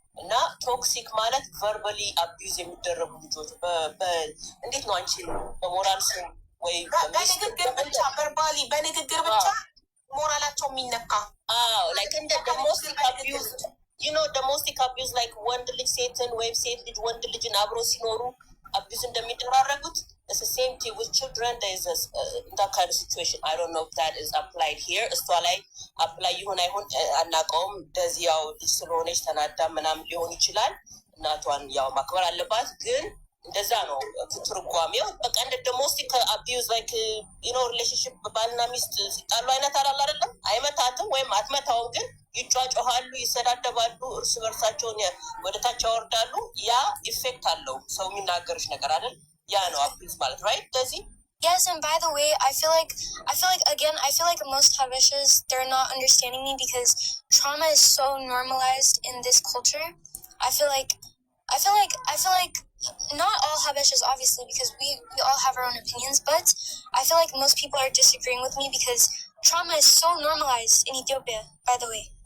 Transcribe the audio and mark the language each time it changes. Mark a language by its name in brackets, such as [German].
[Amharic] እና ቶክሲክ ማለት ቨርባሊ አቢዩዝ የሚደረጉ ልጆች እንዴት ነው አንቺ በሞራል ስም ወይ በንግግር ብቻ ቨርባሊ በንግግር ብቻ ሞራላቸው የሚነካ [English] like in the domestic abuse, you know, domestic abuse, like [Amharic] ወንድ ልጅ ሴትን ወይም ሴት ልጅ ወንድ ልጅን አብሮ ሲኖሩ አቢዩዝ እንደሚደራረጉት, [English] it's the same thing with children. There is that kind of situation. I don't know if that is applied here. [Amharic] እሷ ላይ አፕላይ ይሁን አይሁን አናውቀውም። እንደዚህ ያው ልጅ ስለሆነች ተናዳ ምናምን ሊሆን ይችላል። እናቷን ያው ማክበር አለባት፣ ግን እንደዛ ነው ትርጓሜው። በቃ እንደ ዶሜስቲክ አቢዩዝ [English] ላይክ ዩኖ ሪሌሽንሽፕ [Amharic] ባልና ሚስት ሲጣሉ አይነት አላል አይደለም። አይመታትም ወይም አትመታውም፣ ግን ይጫጫሃሉ፣ ይሰዳደባሉ፣ እርስ በርሳቸውን ወደታች ያወርዳሉ። ያ ኢፌክት አለው ሰው የሚናገርሽ ነገር አይደል? ያ ነው አቢዩዝ ማለት ራይት? ስለዚህ [English] yes, and by the way, I feel like most Habeshas, they're not understanding me because trauma is so normalized in this culture. I feel like not all Habeshas, obviously, because we all have our own opinions, but I feel like most people are disagreeing with me because trauma is so normalized in Ethiopia, by the way.